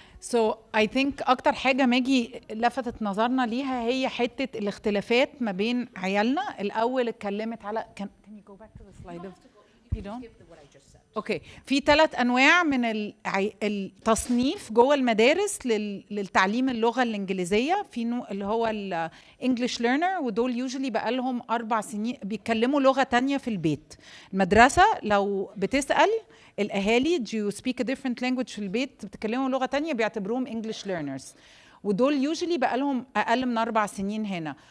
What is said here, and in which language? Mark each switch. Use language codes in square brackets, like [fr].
[en] So I think [ar] أكتر حاجة ماجي لفتت نظرنا ليها هي حتة الاختلافات ما بين عيالنا. الأول اتكلمت على [en] can you go back to the slide? You don't? [ar] اوكي في 3 انواع من التصنيف جوه المدارس للتعليم اللغه الانجليزيه. في اللي هو الانجليش ليرنر، ودول يوجولي بقى لهم 4 سنين بيتكلموا لغه تانية في البيت. المدرسه لو بتسال الاهالي [en] do you speak a different language [ar] في البيت بتتكلموا لغه تانية بيعتبروهم انجليش ليرنرز، ودول يوجولي بقى لهم اقل من 4 سنين هنا.